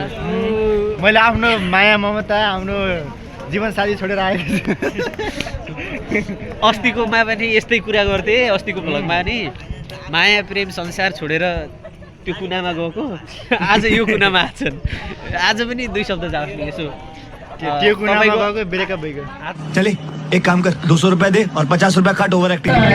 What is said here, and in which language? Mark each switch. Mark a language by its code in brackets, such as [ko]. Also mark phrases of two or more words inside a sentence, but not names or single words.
[ne] मैले आफ्नो माया ममता आफ्नो जीवन साथी छोडेर आएको छु। अस्तिकोमा पनि यस्तै कुरा गर्थे। अस्तिको भ्लगमा नि माया प्रेम संसार छोडेर त्यो कुनामा गएको आज यो कुनामा आछन्। आज पनि 2 शब्द जाओस् नि यसो। त्यो कुनामा गएको ब्रेकअप भएको। [hi] चले एक काम कर 200 रुपए दे और 50 रुपए काट [en] over acting.